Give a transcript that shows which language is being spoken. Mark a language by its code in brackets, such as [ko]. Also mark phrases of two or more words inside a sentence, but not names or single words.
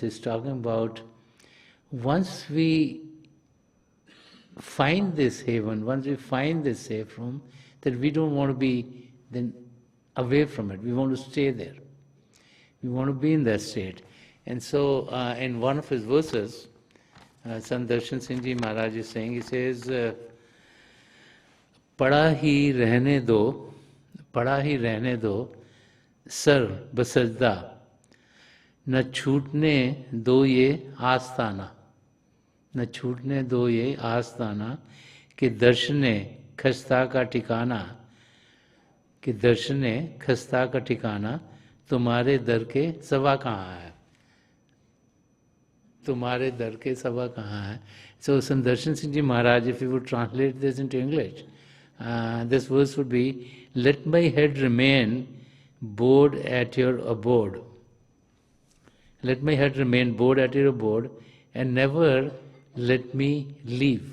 [en] He's talking about once we find this haven, once we find this safe room, that we don't want to be then away from it. We want to stay there. We want to be in that state. And so in one of his verses, Sant Rajinder Singh Ji Maharaj is saying, he says, [ur] "پڑا ہی رہنے دو، سر بسجدہ، نہ چھٹنے دو یہ آستانہ، نہ چھٹنے دو یہ آستانہ، کہ درشنے خستہ کا ٹھکانا، کہ درشنے خستہ کا ٹھکانا تمہارے در کے سوا کہاں ہے، تمہارے در کے سوا کہاں ہے." [en] So Sant Rajinder Singh Ji Maharaj, if you would translate this into English, this verse would be, "Let my head remain bowed at your abode. Let my head remain bowed at your abode, and never let me leave.